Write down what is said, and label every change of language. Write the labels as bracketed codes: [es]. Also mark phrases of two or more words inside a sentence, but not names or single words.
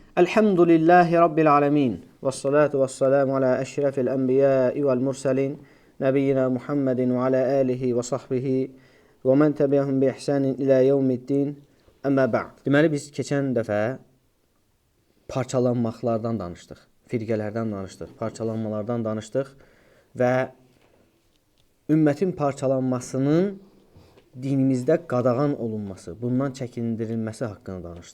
[ar] الحمد لله رب العالمين والصلاة والسلام على أشرف الأنبياء والمرسلين. نبينا محمد وعلى آله وصحبه ومن تبعهم بإحسان إلى يوم الدين. أما بعد. [az] Deməli, biz keçən dəfə parçalanmaqlardan danışdıq. Firqələrdən danışdıq, parçalanmalardan danışdıq və ümmətin parçalanmasının dinimizdə qadağan olunması, bundan çəkindirilməsi haqqında danışdıq.